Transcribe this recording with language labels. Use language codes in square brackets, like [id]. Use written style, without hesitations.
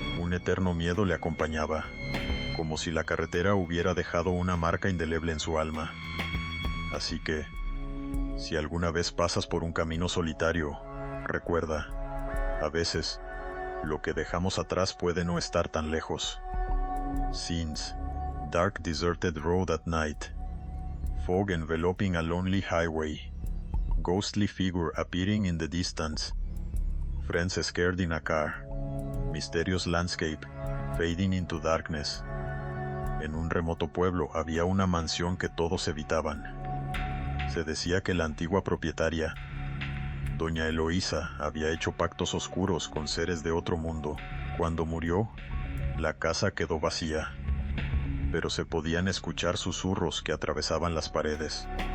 [es] Un eterno miedo le acompañaba, como si la carretera hubiera dejado una marca indeleble en su alma. Así que, si alguna vez pasas por un camino solitario, recuerda, a veces, lo que dejamos atrás puede no estar tan lejos. [en] Scenes. Dark deserted road at night. Fog enveloping a lonely highway. Ghostly figure appearing in the distance. Friends scared in a car. Mysterious landscape, fading into darkness. [es] En un remoto pueblo había una mansión que todos evitaban. Se decía que la antigua propietaria, doña Eloísa, había hecho pactos oscuros con seres de otro mundo. Cuando murió, la casa quedó vacía, pero se podían escuchar susurros que atravesaban las paredes.